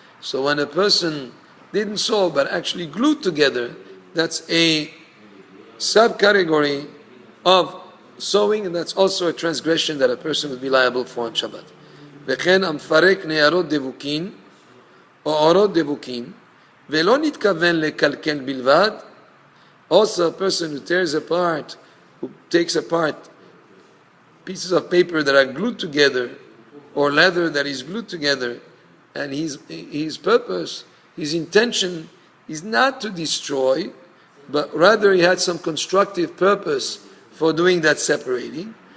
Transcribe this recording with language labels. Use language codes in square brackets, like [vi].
[en] So when a person didn't sew but actually glued together, that's a subcategory of sewing, and that's also a transgression that a person would be liable for on Shabbat. [he] וכן המפרק נערות דבוקין או אורות דבוקין ולא נתכוון לקלקל בלבד. [en] Also a person who tears apart, who takes apart pieces of paper that are glued together or leather that is glued together, and his purpose, his intention is not to destroy, but rather he had some constructive purpose for doing that separating.